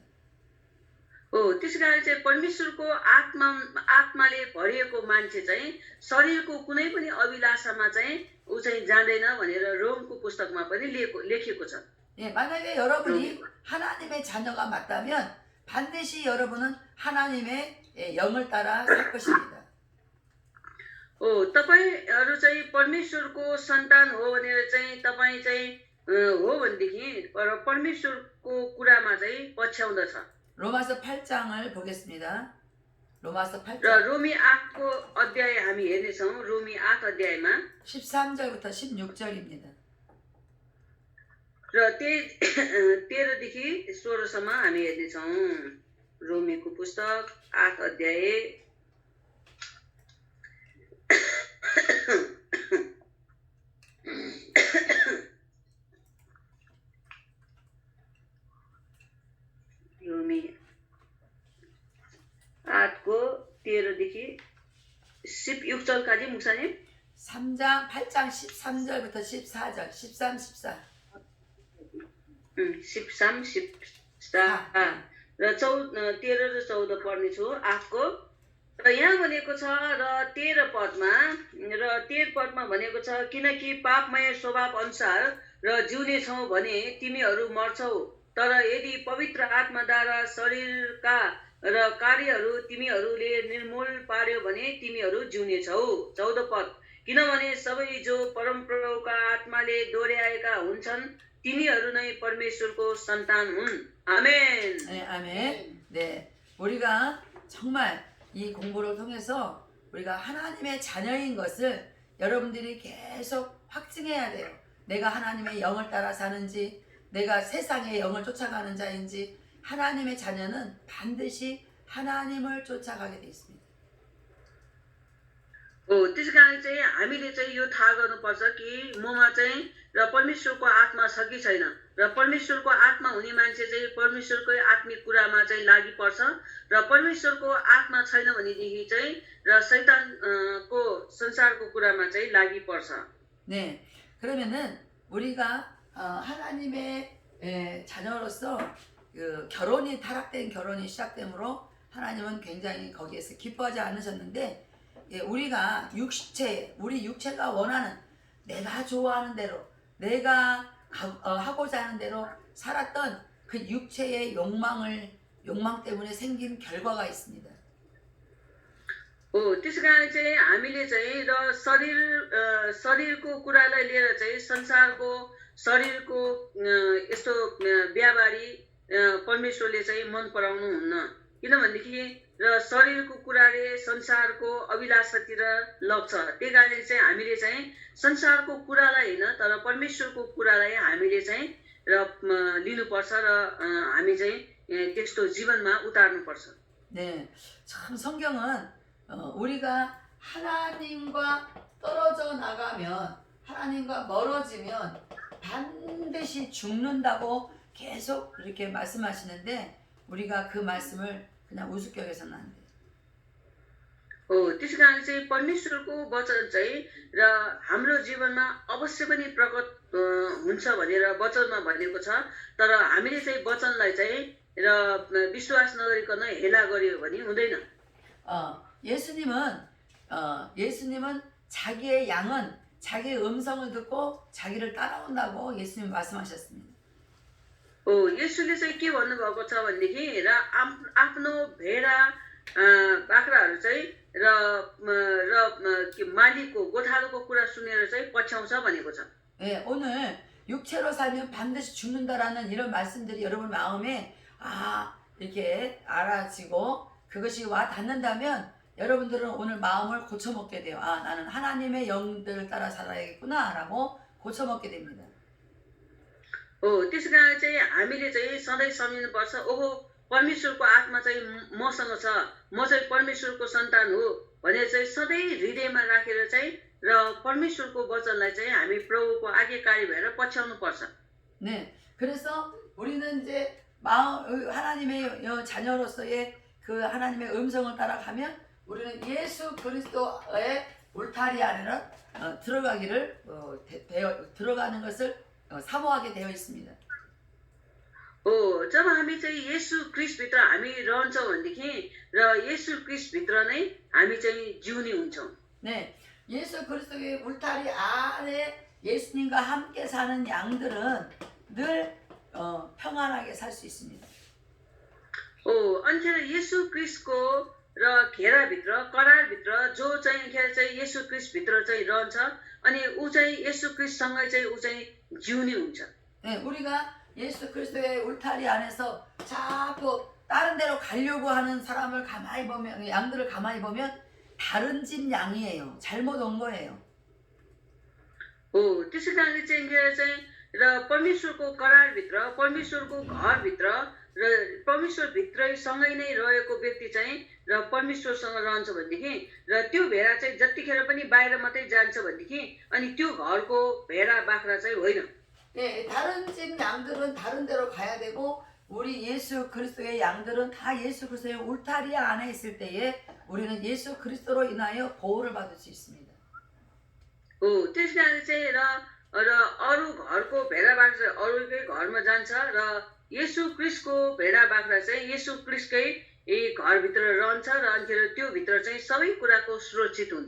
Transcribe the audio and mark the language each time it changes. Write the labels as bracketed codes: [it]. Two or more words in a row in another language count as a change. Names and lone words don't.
[ne] हो त्यसकारण चाहिँ परमेश्वरको आत्माले भरिएको मान्छे चाहिँ शरीरको कुनै पनि अभिलाषामा चाहिँ ऊ चाहिँ जाँदैन भनेर रोमको पुस्तकमा पनि लेखिएको छ। [ko] 예, 만약에 여러분이 하나님의 자녀가 맞다면 반드시 여러분은 하나님의 영을 따라 살 것입니다. [ne] हो तपाईहरू चाहिँ परमेश्वरको सन्तान हो भनेर चाहिँ तपाईँ चाहिँ हो भनेदेखि परमेश्वरको कुरामा चाहिँ पछ्याउँदछ। [ko] 로마서 8장을 보겠습니다. 로마서 8장. [ne] र रोमी 8को अध्याय हामी हेर्नेछौँ। रोमी 8 अध्यायमा [ko] 13절부터 16절입니다. [ne] र 13 देखि 16 सम्म हामी हेर्नेछौँ। रोमीको पुस्तक 8 अध्याय रोमी 8को 13 देखि [ko] 16절까지 목사님? 8장 13절부터 14절, 13, 14. [ne] 13, 14 र 13 र 14 पढ्ने छु 8 को। र यहाँ भनेको छ र 13 पदमा भनेको छ किनकि पापमय स्वभाव अनुसार र जिउने छौ भने तिमीहरू मर्छौ तर यदि पवित्र आत्माद्वारा शरीरका र कार्यहरू तिमीहरूले निर्मूल पार्यो भने तिमीहरू जिउने छौ। 14 पद किनभने सबै जो परमप्रभुका आत्माले दोहोऱ्याएका हुन्छन् तिनीहरू नै परमेश्वरको सन्तान हुन्। [ko] 아멘. 네, 아멘. 네, 우리가 정말 이 공부를 통해서 우리가 하나님의 자녀인 것을 여러분들이 계속 확증해야 돼요. 내가 하나님의 영을 따라 사는지, 내가 세상의 영을 쫓아가는 자인지, 하나님의 자녀는 반드시 하나님을 쫓아가게 돼 있습니다. [ne] हो त्यसकारण चाहिँ हामीले चाहिँ यो थाहा गर्नुपर्छ कि ममा चाहिँ र परमेश्वरको आत्मा छ कि छैन र परमेश्वरको आत्मा हुने मान्छे चाहिँ परमेश्वरकै आत्मिक कुरामा चाहिँ लागि पर्छ र परमेश्वरको आत्मा छैन भनेदेखि चाहिँ र शैतानको संसारको कुरामा चाहिँ लागि पर्छ। [ko] 네, 그러면은 우리가 하나님의 자녀로서 그 결혼이 타락된 결혼이 시작되므로 하나님은 굉장히 거기에서 기뻐하지 않으셨는데 우리가 우리 육체가 원하는 내가 좋아하는 대로 내가 하고자 하는 대로 살았던 그 육체의 욕망 때문에 생긴 결과가 있습니다. [ne] हो त्यसकारण चाहिँ हामीले चाहिँ र शरीरको कुरालाई लिएर चाहिँ संसारको शरीरको यस्तो व्यापारी परमेश्वरले चाहिँ मन पराउनु हुन्न किनभनेदेखि र शरीरको कुराले संसारको अभिलाषातिर लग्छ त्यही कारणले चाहिँ हामीले चाहिँ संसारको कुरालाई होइन तर परमेश्वरको कुरालाई हामीले चाहिँ र लिनुपर्छ र हामी चाहिँ त्यस्तो जीवनमा उतार्नुपर्छ [ko] 네, 참 성경은 우리가 하나님과 떨어져 나가면 하나님과 멀어지면 반드시 죽는다고 계속 이렇게 말씀하시는데 우리가 그 말씀을 그냥 우습게 여겨서는 안 돼요. [ne] त्यसै कारण चाहिँ परमेश्वरको वचन चाहिँ र हाम्रो जीवनमा अवश्य पनि प्रकट हुन्छ भनेर वचनमा भनेको छ तर हामीले चाहिँ वचनलाई चाहिँ र विश्वास नगरिकन हेला गर्यो भने हुँदैन [ko] 예수님은 자기의 양은 자기의 음성을 듣고 자기를 따라온다고 예수님 말씀하셨습니다. [ne] यसुले चाहिँ के भन्नुभएको छ भनेदेखि र आफ्नो भेडा बाख्राहरू चाहिँ र मालिकको गोठालोको कुरा सुनेर चाहिँ पछ्याउँछ भनेको छ [ko] 예, 오늘 육체로 살면 반드시 죽는다라는 이런 말씀들이 여러분 마음에 이렇게 알아지고 그것이 와 닿는다면 여러분들은 오늘 마음을 고쳐먹게 돼요. 나는 하나님의 영들을 따라 살아야겠구나라고 고쳐먹게 됩니다. [ne] त्यसै कारण चाहिँ हामीले चाहिँ सधैँ सम्झिनुपर्छ ओहो परमेश्वरको आत्मा चाहिँ मसँग छ म चाहिँ परमेश्वरको सन्तान हो भने चाहिँ सधैँ हृदयमा राखेर चाहिँ र परमेश्वरको वचनलाई चाहिँ हामी प्रभुको आज्ञाकारी भएर पछ्याउनु पर्छ [ko] 네, 그래서 우리는 이제 하나님의 자녀로서의 그 하나님의 음성을 따라가면 우리는 예수 그리스도의 울타리 안에는 들어가는 것을 사모하게 되어 있습니다. [ne] जब हामी चाहिँ येशू क्रिस्टभित्र हामी रहन्छौँ भनेदेखि र येशू क्रिस्टभित्र नै हामी चाहिँ जिउने हुन्छौँ [ko] 네, 예수 그리스도의 울타리 안에 예수님과 함께 사는 양들은 늘 평안하게 살 수 있습니다. [ne] अनि येशू क्रिस्टको र घेराभित्र करारभित्र जो चाहिँ येशू क्रिस्टभित्र चाहिँ रहन्छ अनि ऊ चाहिँ येशू क्रिस्टसँगै चाहिँ ऊ चाहिँ जिउने हुन्छ [ko] 네, 우리가 예수 그리스도의 울타리 안에서 자꾸 다른 데로 가려고 하는 사람을 가만히 보면 양들을 가만히 보면 다른 집 양이에요. 잘못 온 거예요. [ne] त्यसै कारणले चाहिँ र परमेश्वरको करारभित्र परमेश्वरको घरभित्र र परमेश्वरभित्रै सँगै नै रहेको व्यक्ति चाहिँ र परमेश्वरसँग रहन्छ भनेदेखि र त्यो भेडा चाहिँ जतिखेर पनि बाहिर मात्रै जान्छ भनेदेखि अनि त्यो घरको भेडा बाख्रा चाहिँ होइन [ko] 네, 다른 집 양들은 다른 데로 가야 되고 우리 예수 그리스도의 양들은 다 예수 그리스도의 울타리 안에 있을 때에 우리는 예수 그리스도로 인하여 보호를 받을 수 있습니다. [ne] त्यस कारण चाहिँ र अरू घरको भेडा बाख्रा चाहिँ अरूकै घरमा जान्छ र येशू क्रिस्टको भेडा बाख्रा चाहिँ येशू क्रिस्टकै घरभित्र रहन्छ र अनि त्यो भित्र चाहिँ सबै कुराको सुरक्षित हुन्छ